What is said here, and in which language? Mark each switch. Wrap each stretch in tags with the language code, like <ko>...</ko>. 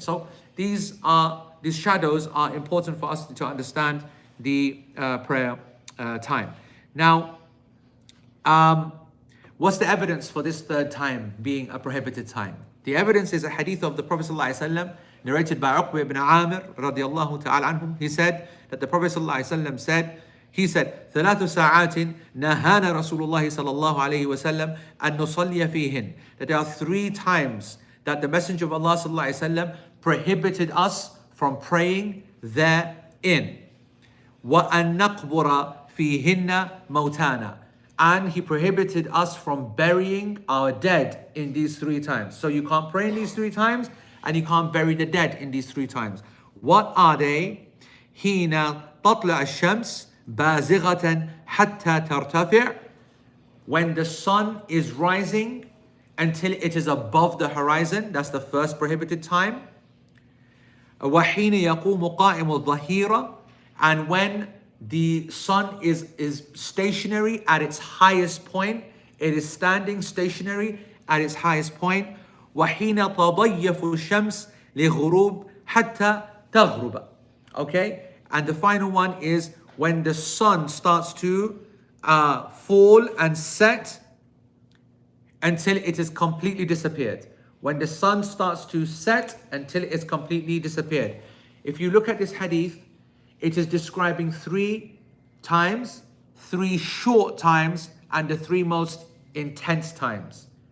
<en>So these shadows are important for us to understand the prayer time. Now, what's the evidence for this third time being a prohibited time? The evidence is a hadith of the Prophet ﷺ narrated by Uqba ibn Amir radiallahu ta'ala anhum. He said that the Prophet ﷺ said,</en> <ar>ثلاث ساعات نهانا رسول الله صلى الله عليه وسلم أن نصلي فيهن.</ar> <en>That there are 3 times that the Messenger of Allah</en> <ar>صلى الله عليه وسلم</ar> <en>prohibited us from praying therein.</en> <ar>وأن نقبر فيهن موتانا.</ar> <en>And he prohibited us from burying our dead in these 3 times. So you can't pray in these 3 times, and you can't bury the dead in these 3 times. What are they?</en> <ar>حين تطلع الشمس بازغة حتى ترتفع.</ar> <en>When the sun is rising until it is above the horizon. That's the first prohibited time.</en> <ar>وحين يقوم قائم الظهيرة.</ar> <en>And when the sun is stationary at its highest point, it is standing stationary at its highest point.</en> <ar>وحين تضيف الشمس لغروب حتى تغرب.</ar> <en>Okay, and the final one is when the sun starts to fall and set until it is completely disappeared. When the sun starts to set until it's completely disappeared. If you look at this hadith, it is describing 3 times, 3 short times, and the 3 most intense times.</en>